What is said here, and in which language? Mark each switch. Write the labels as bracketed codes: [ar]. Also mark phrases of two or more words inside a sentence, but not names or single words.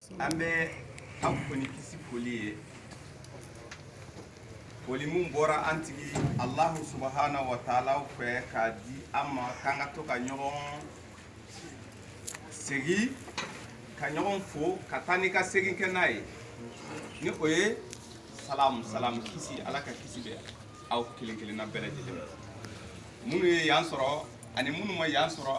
[bm] Ambe afoni kisi foli foli mun bɔra an tigi Allah [ar] سبحانه وتعالى [bm] fɛ k'a di an ma k'an ka to ka ɲɔgɔn segi ka ɲɔgɔn fo ka taa ni ka segin kɛ n'a ye ni o ye salam salam kisi ala ka kisi bɛ aw kelen kelenna bɛɛ lajɛlen minnu ye yan sɔrɔ ani minnu ma yan sɔrɔ